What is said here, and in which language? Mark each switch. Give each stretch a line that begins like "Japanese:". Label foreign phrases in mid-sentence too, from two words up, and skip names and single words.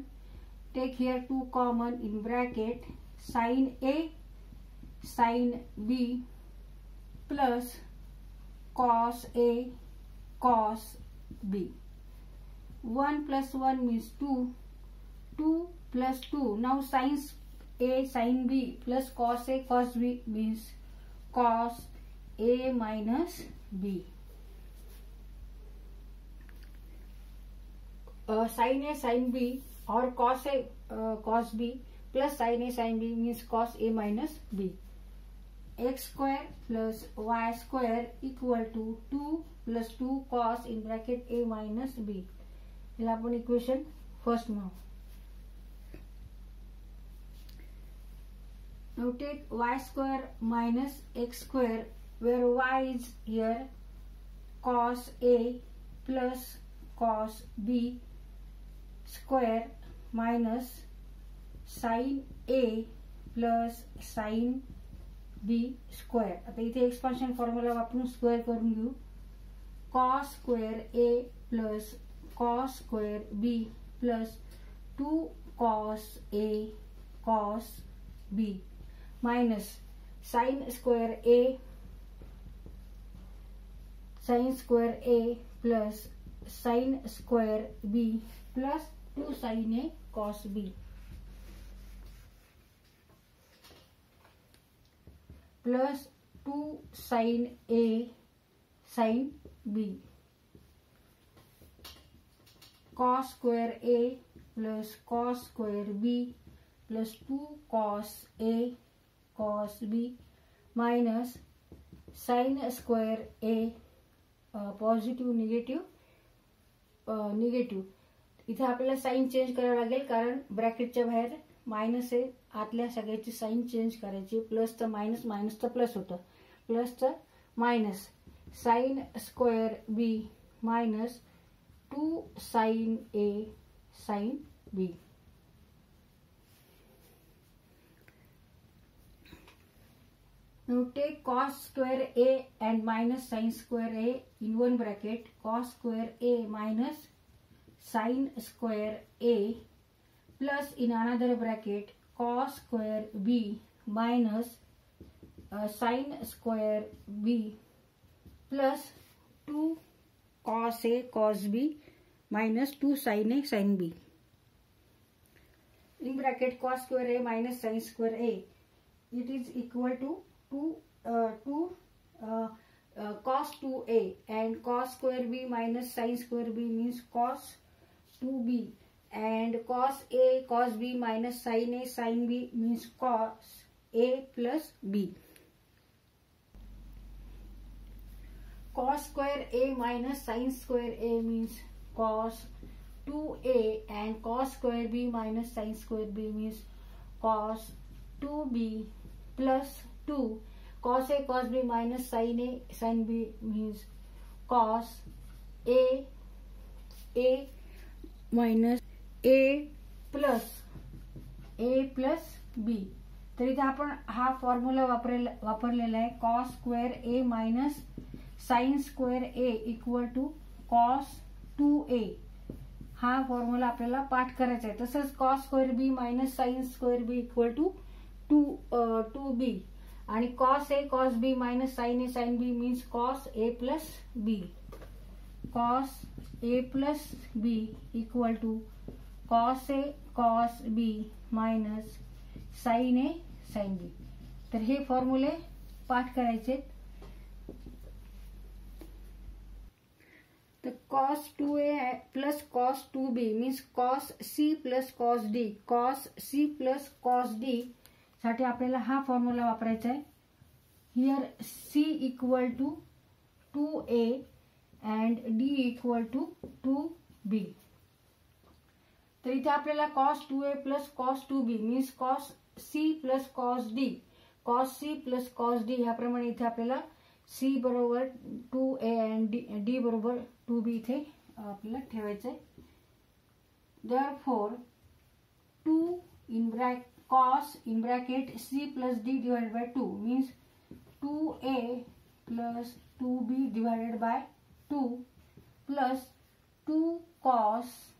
English: Take here 2 common in bracket, sin a sin b plus cos a cos b. 1 plus 1 means 2, 2 plus 2. Now sin a sin b plus cos a cos b means cos a minus b. Sin a sin b or cos a cos b plus sin a sin b means cos a minus b. X square plus y square equal to 2 plus 2 cos in bracket a minus b. Here आपण equation first now. Now take y square minus x square, where y is here cos a plus cos b square minus sin a plus sin b square.
Marathi: आता इथे
English: expansion formula
Marathi: वापरून स्क्वेअर करून घेऊ.
English: cos square a plus cos square b plus 2 cos a cos b minus sin square a plus sin square b plus 2 sin a cos b plus 2 sin a sin b, cos square a plus cos square b plus 2 cos a cos b minus sine square a positive negative
Marathi: इथे आपल्याला
English: sign change
Marathi: करावं लागेल कारण ब्रॅकेटच्या बाहेर मायनस आहे, आतल्या सगळ्याची
English: sign change
Marathi: करायची. प्लस तर मायनस, मायनस तर प्लस होतं, प्लस तर मायनस.
English: sine square b minus 2 sine a sine b. Now take cos square A and minus sin square A in one bracket. Cos square A minus sin square A plus in another bracket cos square B minus sin square B plus 2 cos A cos B minus 2 sin A sin B. In bracket cos square A minus sin square A, it is equal to cos 2a and cos square b minus sin square b means cos 2b and cos a cos b minus sin a sin b means cos a plus b. Cos square a minus sin square a means cos 2a and cos square b minus sin square b means cos 2b plus 2 cos a cos b minus sin a sin b means cos a minus a plus b.
Marathi: तर इथे आपण हा फॉर्म्युला वापरलेला आहे.
English: cos square a minus sine square a equal to cos 2a.
Marathi: हा फॉर्म्युला आपल्याला पाठ करायचा आहे.
English: तसंच cos square b minus sine square b equal to 2b आणि cos a cos b minus sin a sin b means cos a plus b. cos a plus b equal to cos a cos b minus sin a sin b.
Marathi: तर हे फॉर्म्युले पाठ करायचे.
English: तर cos 2a plus cos 2b means cos c plus cos d. cos c plus cos d
Marathi: साठी आपल्याला हा फॉर्म्युला वापरायचा आहे.
English: here c equal to 2a and d equal to 2b.
Marathi: तर इथे आपल्याला
English: cos 2a plus cos 2b means cos c plus cos d. cos c plus cos d
Marathi: ह्याप्रमाणे इथे आपल्याला c बरोबर 2a अँड d बरोबर 2b इथे आपल्याला ठेवायचं आहे.
English: Therefore 2 in bracket cos in bracket c plus d divided by 2 means 2a plus 2b divided by 2 plus 2 cos